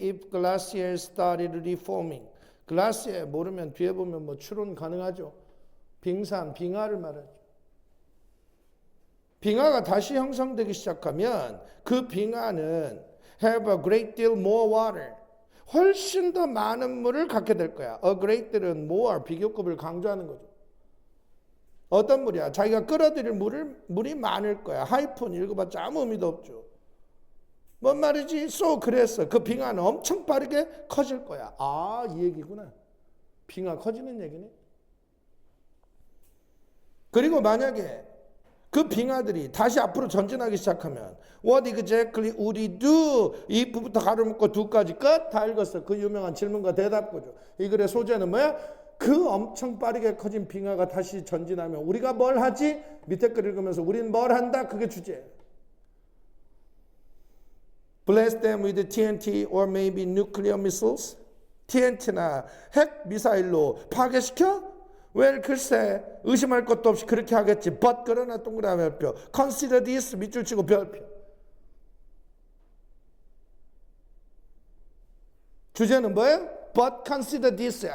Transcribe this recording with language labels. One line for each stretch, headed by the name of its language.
English: If glacier started reforming.
Korean: 글라시에 모르면 뒤에 보면 뭐 추론 가능하죠. 빙산, 빙하를 말하죠. 빙하가 다시 형성되기 시작하면 그 빙하는
English: have a great deal more water.
Korean: 훨씬 더 많은 물을 갖게 될 거야. A great deal은 more, 비교급을 강조하는 거죠. 어떤 물이야? 자기가 끌어들일 물이 많을 거야. 하이폰 읽어봤자 아무 의미도 없죠. 뭔 말이지? So 그래서 그 빙하는 엄청 빠르게 커질 거야. 아, 이 얘기구나. 빙하 커지는 얘기네. 그리고 만약에 그 빙하들이 다시 앞으로 전진하기 시작하면
English: What exactly would it do?
Korean: if부터 가로 묶고 do까지 끝? 다 읽었어. 그 유명한 질문과 대답구죠. 이 글의 소재는 뭐야? 그 엄청 빠르게 커진 빙하가 다시 전진하면 우리가 뭘 하지? 밑에 글 읽으면서 우린 뭘 한다? 그게 주제예요.
English: Blast them with TNT or maybe nuclear missiles?
Korean: TNT나 핵 미사일로 파괴시켜? 왜 글쎄 의심할 것도 없이 그렇게 하겠지. But 그러나 동그라미 별표.
English: Consider this
Korean: 밑줄 치고 별표. 주제는 뭐예요?
English: But consider this.